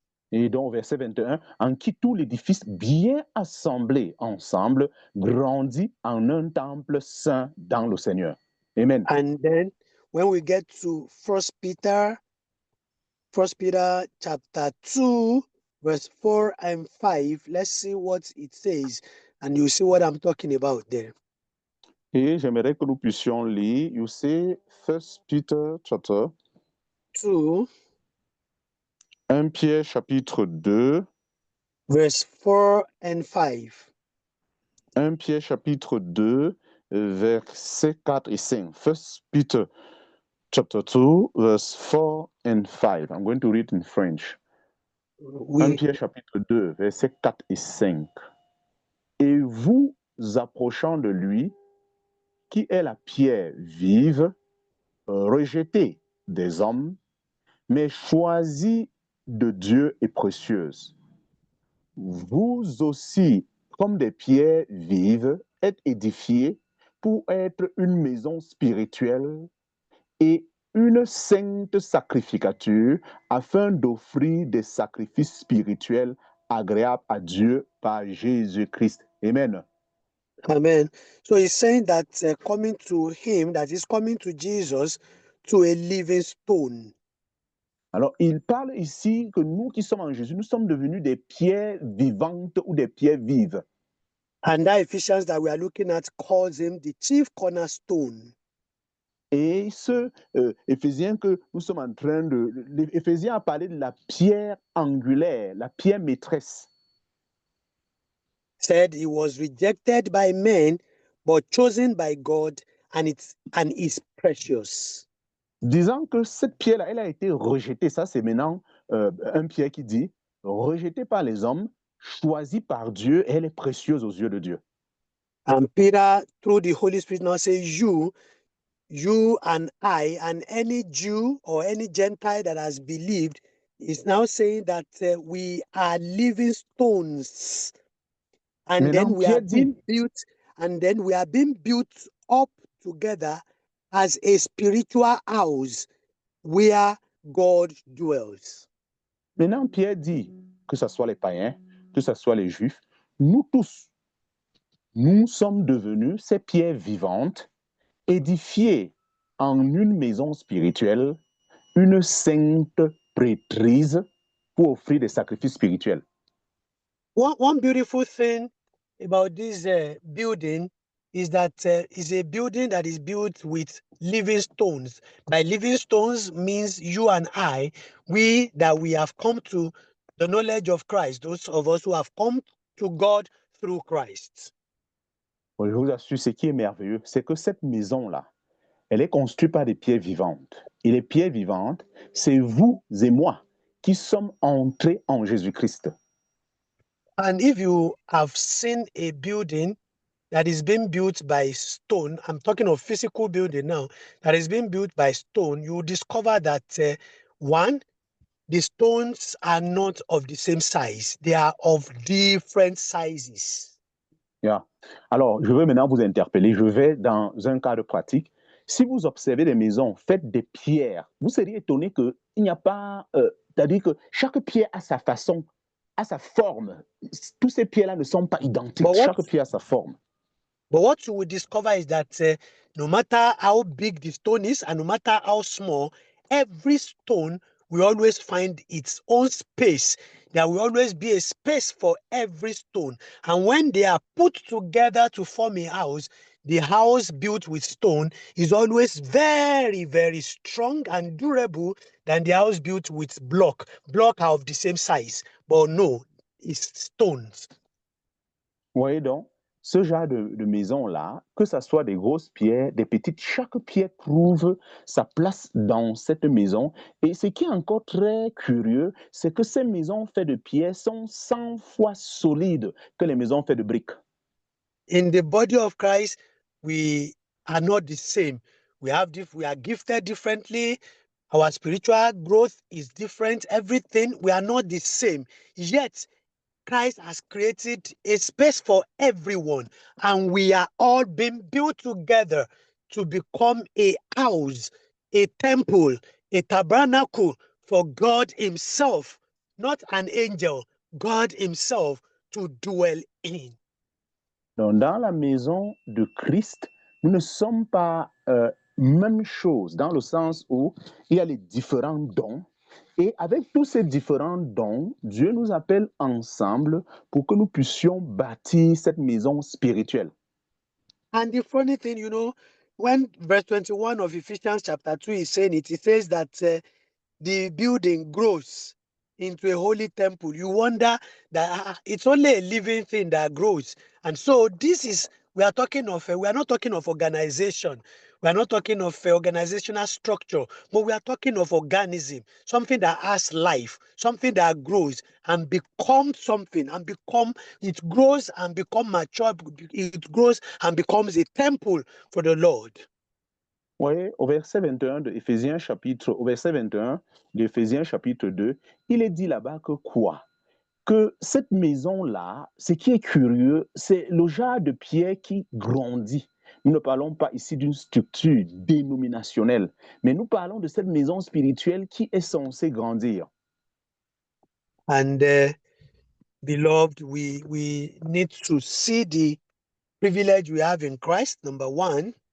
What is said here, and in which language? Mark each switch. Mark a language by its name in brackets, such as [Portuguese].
[French] Et donc, verset 21, en qui tout l'édifice bien assemblé ensemble grandit en un temple saint dans le Seigneur. Amen. [English] And then when we get to First Peter chapter 2, verse 4 and 5, let's see what it says, and you see what I'm talking about there. [French] Et j'aimerais que nous puissions lire, [English] you see, 1 Peter chapter [French] 2, 1 Pierre chapitre 2, [English] verse 4 and 5. [French] 1 Pierre chapitre 2, versets 4 et 5. [English] 1 Peter chapter 2, verse 4 and 5. I'm going to read in French. [French] 1 Pierre chapitre 2, versets 4 et 5. Et vous approchant de lui, qui est la pierre vive, rejetée des hommes, mais choisie de Dieu et précieuse. Vous aussi, comme des pierres vives, êtes édifiés pour être une maison spirituelle et une sainte sacrificature afin d'offrir des sacrifices spirituels agréables à Dieu par Jésus-Christ. Amen. Amen. [English] So he's saying that coming to him, that is coming to Jesus, to a living stone. [French] Alors, il parle ici que nous qui sommes en Jésus, nous sommes devenus des pierres vivantes ou des pierres vives. [English] And that Ephesians that we are looking at calls him the chief cornerstone. [French] Et ce Éphésiens que nous sommes en train de... L'Éphésiens a parlé de la pierre angulaire, la pierre maîtresse. [English] Said he was rejected by men, but chosen by God, and is precious. [French] Disant que cette pierre-là, elle a été rejetée. Ça, c'est maintenant un Pierre qui dit, rejetée par les hommes, choisie par Dieu, elle est précieuse aux yeux de Dieu. [English] And Peter, through the Holy Spirit, now says, you and I, and any Jew or any Gentile that has believed, is now saying that we are living stones. And [French] Maintenant, [English] then we are [French] Pierre dit, [English] being built, and then we are being built up together as a spiritual house where God dwells. [French] Maintenant, Pierre dit, que ce soit les païens, que ce soit les juifs, nous tous, nous sommes devenus ces pierres vivantes, édifiées en une maison spirituelle, une sainte prêtrise pour offrir des sacrifices spirituels. [English] One beautiful thing about this building is that it's a building that is built with living stones. By living stones means you and I, we have come to the knowledge of Christ, those of us who have come to God through Christ. [French] Je vous assure, ce qui est merveilleux, c'est que cette maison-là, elle est construite par des pierres vivantes. Et les pierres vivantes, c'est vous et moi qui sommes entrés en Jésus-Christ. [English] And if you have seen a building that is being built by stone, I'm talking of physical building now, that is being built by stone, you will discover that one, the stones are not of the same size. They are of different sizes. Yeah. [French] Alors, je veux maintenant vous interpeller. Je vais dans un cadre pratique. Si vous observez des maisons faites de pierres, vous seriez étonné qu'il n'y a pas... c'est-à-dire que chaque pierre a sa façon, a sa forme. Tous ces pierres-là ne sont pas identiques. Chaque pierre a sa forme. [English] But what you will discover is that no matter how big the stone is and no matter how small, every stone will always find its own space. There will always be a space for every stone. And when they are put together to form a house, the house built with stone is always very, very strong and durable than the house built with block. Block are of the same size, but no, it's stones. [French] Voyez donc, ce genre de maison-là, que ce soit des grosses pierres, des petites, chaque pierre trouve sa place dans cette maison. Et ce qui est encore très curieux, c'est que ces maisons faites de pierres sont 100 fois solides que les maisons faites de briques. [English] In the body of Christ, we are not the same. We are gifted differently. Our spiritual growth is different. Everything, we are not the same. Yet, Christ has created a space for everyone, and we are all being built together to become a house, a temple, a tabernacle for God himself, not an angel, God himself to dwell in. [French] Donc, dans la maison de Christ, nous ne sommes pas même chose, dans le sens où il y a les différents dons. Et avec tous ces différents dons, Dieu nous appelle ensemble pour que nous puissions bâtir cette maison spirituelle. [English] And the funny thing, you know, when verse 21 of Ephesians chapter 2 is saying it, it says that the building grows into a holy temple. You wonder that it's only a living thing that grows. And so this is, we are talking of, we are not talking of organization. We are not talking of organizational structure, but we are talking of organism, something that has life, something that grows and becomes something and it grows and become mature. It grows and becomes a temple for the Lord. [French] Oui, au verset 21 de Éphésiens au verset 21 d'Éphésiens chapitre 2, il est dit là-bas que quoi? Que cette maison-là, ce qui est curieux, c'est le genre de pierre qui grandit. Nous ne parlons pas ici d'une structure dénominationnelle, mais nous parlons de cette maison spirituelle qui est censée grandir. [English] And beloved, we need to see the privilege we have in Christ, number one.